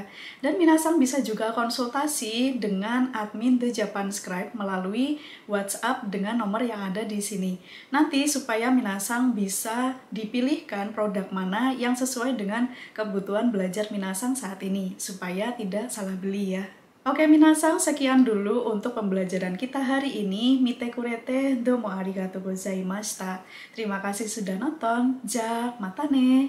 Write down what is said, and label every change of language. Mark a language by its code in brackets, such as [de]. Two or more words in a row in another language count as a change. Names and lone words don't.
[id] Dan minasang bisa juga konsultasi dengan admin The Japan Scribe melalui WhatsApp dengan nomor yang ada di sini. Nanti supaya minasang bisa dipilihkan produk mana yang sesuai dengan kebutuhan belajar minasang saat ini, supaya tidak salah beli ya. Oke minasang, sekian dulu untuk pembelajaran kita hari ini. [ja] 見てくれてどうもありがとうございました. [id] Terima kasih sudah nonton. [ja] じゃ、またね.